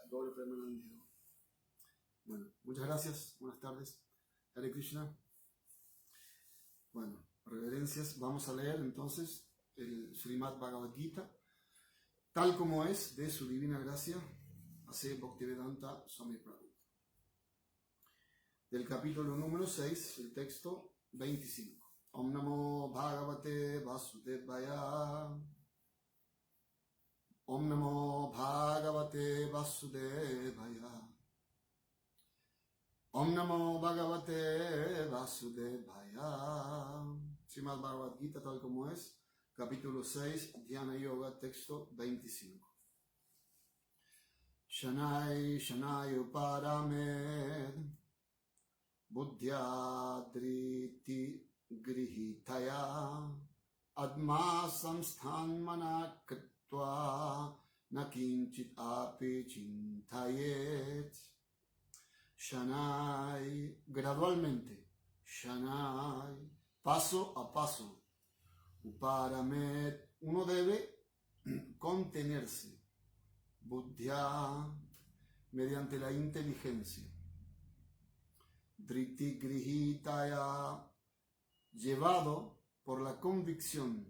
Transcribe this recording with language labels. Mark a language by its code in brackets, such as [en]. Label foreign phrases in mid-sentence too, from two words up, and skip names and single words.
[es] Gaura Premanande. Bueno, muchas gracias, buenas tardes. [sa] हरे कृष्ण. [es] Bueno, reverencias. Vamos a leer entonces el Srimad Bhagavad Gita, tal como es de su divina gracia, Ase Bhaktivedanta Swami Prabhupada. Del capítulo número 6, el texto 25. [sa] ॐ नमो भगवते वासुदेवाय. ॐ नमो भगवते वासुदेवाय. ॐ नमो भगवते वासुदेवाय. [es] Srimad Bhagavad Gita, tal como es, capítulo 6, Dhyana Yoga, texto 25. [sa] शनैः शनैः उपरमेत् बुद्ध्या धृति गृहीतया आत्म संस्थं मनः कृत्वा न किञ्चित् अपि चिन्तयेत्. [es] Shanai, gradualmente. Shanai, paso a paso. Uparamed, uno debe contenerse. Buddhya, mediante la inteligencia. [sa] धृति गृहीतया, [es] llevado por la convicción.